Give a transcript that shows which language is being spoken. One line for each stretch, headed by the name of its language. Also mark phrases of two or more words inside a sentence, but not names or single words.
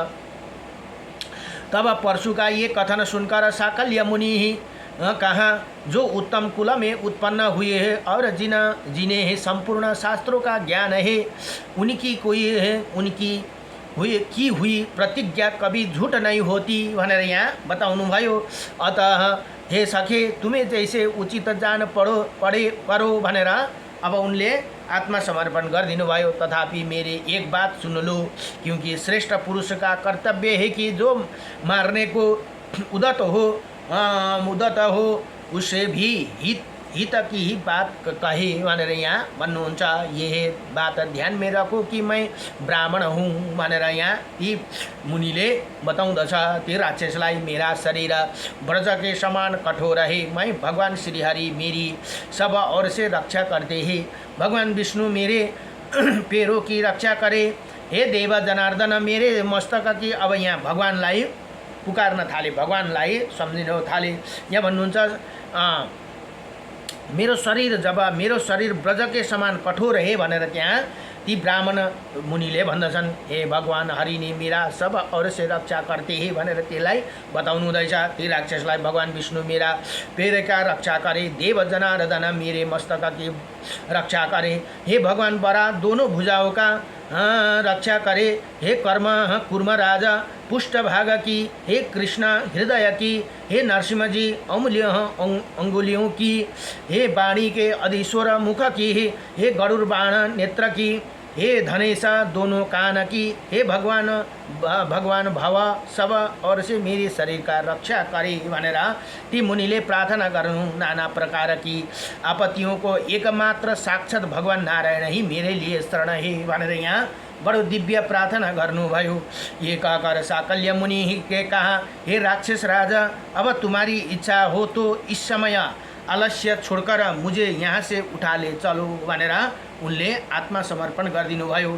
Hindi: तब परशु का ये कथन सुनकर साकल्य मुनि कहा, जो उत्तम कुल में उत्पन्न हुए हैं और जिन्हें संपूर्ण शास्त्रों का ज्ञान है उनकी हुई प्रतिज्ञा कभी झूठ नहीं होती
Nepali: भनेर यहाँ बताउनु भयो।
Hindi: अतः हे सखे तुम्हें जैसे उचित जान करो
Nepali: भनेर अब उनले आत्मसमर्पण गरिदिनु भयो।
Hindi: तथापि मेरे एक बात सुन लो, क्योंकि श्रेष्ठ पुरुष का कर्तव्य है कि जो मारने को उदत हो उसे भी हित की ही बात कहे
Nepali: भनेर यहाँ भन्नुहुन्छ।
Hindi: ये बात ध्यान में रखो कि मैं ब्राह्मण हूँ
Nepali: भनेर यहाँ ती मुनिले बताउँदछ। ती राक्षसलाई
Hindi: मेरा शरीर व्रज के समान कठोर है। मैं भगवान श्रीहरि मेरी सब ओर से रक्षा करते हैं। भगवान विष्णु मेरे पैरों की रक्षा करे। हे देव जनार्दन मेरे मस्तक की।
Nepali: अब यहाँ भगवानलाई पुकार्न थाले, भगवानलाई सम्झिन थाले। यहाँ भन्नुहुन्छ
Hindi: मेरो शरीर ब्रज के समान कठोर है
Nepali: भनेर त्यहाँ ती ब्राह्मण मुनिले भन्दछन्।
Hindi: हे भगवान हरि ने मेरा सब और से रक्षा करते हैं
Nepali: भनेर त्यसलाई बताउनु हुँदैछ। ती राक्षसलाई
Hindi: भगवान विष्णु मेरा पैर का रक्षा करे, देव जनार्दन मेरे मस्तक की रक्षा करे। हे भगवान बरा दोनों भुजाओं का रक्षा करे। हे कुर्म राजा पुष्ट भाग की। हे कृष्ण हृदय की। हे नरसिंह जी अंगुलियों की। हे वाणी के अधीश्वर मुख की। हे गरुड़ बाण नेत्र की। हे धनेश दोनों कान की। हे भगवान भव सब और से मेरे शरीर का रक्षा करे
Nepali: भनेर ती मुनिले प्रार्थना गर्नु।
Hindi: नाना प्रकार की आपत्तियों को एकमात्र साक्षात भगवान नारायण ही मेरे लिए शरण है
Nepali: भनेर यहाँ बडो दिव्य प्रार्थना गर्नुभयो।
Hindi: ये कहकर साकल्य मुनि के कहा, हे राक्षस राजा, अब तुम्हारी इच्छा हो तो इस समय आलस्य छोडकर मुझे यहाँ से उठा ले चलो
Nepali: भनेर उनले आत्मसमर्पण गरिदिनु भयो।